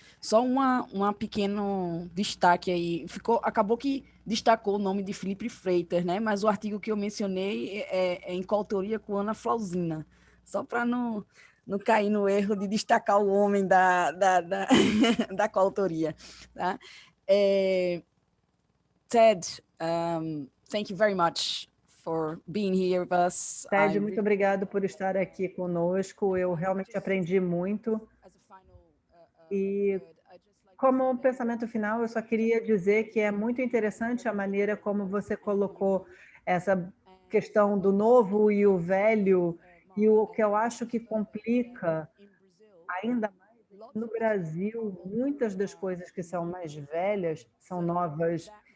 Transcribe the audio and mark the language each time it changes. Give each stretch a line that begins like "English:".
Portuguese: Só uma pequeno destaque aí. Acabou que destacou o nome de Felipe Freitas, né? Mas o artigo que eu mencionei é em coautoria com Ana Flausina, só para não cair no erro de destacar o homem da coautoria. Tá?
English: Ted, thank you very much for being here with us.
Portuguese: Ted, muito obrigado por estar aqui conosco. Eu realmente aprendi muito. E, como um pensamento final, eu só queria dizer que é muito interessante a maneira como você colocou essa questão do novo e o velho, e o que eu acho que complica ainda mais no Brasil, muitas das coisas que são mais velhas são novas.